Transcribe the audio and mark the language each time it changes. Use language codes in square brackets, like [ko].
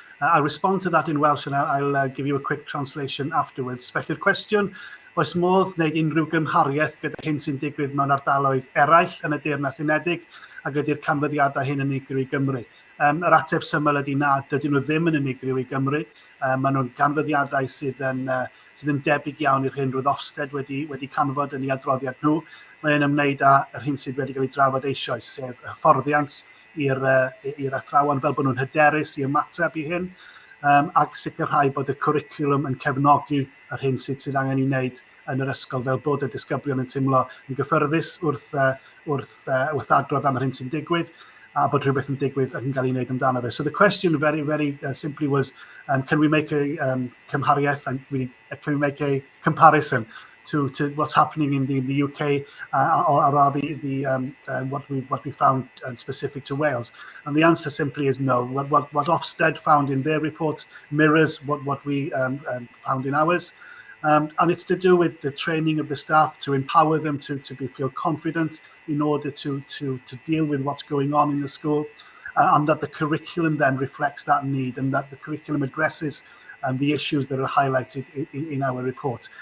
[en] I'll respond to that in Welsh and I'll give you a quick translation afterwards. [cy] Felly'r cwestiwn, oes modd wneud unrhyw gymhariaeth gyda hyn sy'n digwydd mewn ardaloedd eraill yn y Deyrnas Unedig a gyda'r canfyddiadau hyn yn unigryw i Gymru? Yr ateb syml ydy na, dydyn nhw ddim yn unigryw i Gymru. Maen nhw'n canfyddiadau sydd yn debyg iawn i'r hyn roedd Ofsted wedi canfod yn ei adroddiad nhw. Mae'n ymwneud â'r hyn sydd wedi cael ei drafod eisoes, sef hyfforddiant i'r athrawon fel bod nhw'n hyderus i ymateb i hyn, ac sicrhau bod y cwricwlwm yn cefnogi yr hyn sydd angen ei wneud yn yr ysgol, fel bod y disgyblion yn teimlo yn gyffyrddus wrth adrodd am yr hyn sy'n digwydd, a bod rhywbeth yn digwydd ac yn cael ei wneud amdano fe. [en] So the question very, very simply was, can we make a cymhariaeth, and can we make a comparison to what's happening in the UK, or rather what we found specific to Wales? And the answer simply is no. What Ofsted found in their report mirrors what we found in ours. And it's to do with the training of the staff, to empower them to feel confident in order to deal with what's going on in the school, and that the curriculum then reflects that need, and that the curriculum addresses the issues that are highlighted in our report.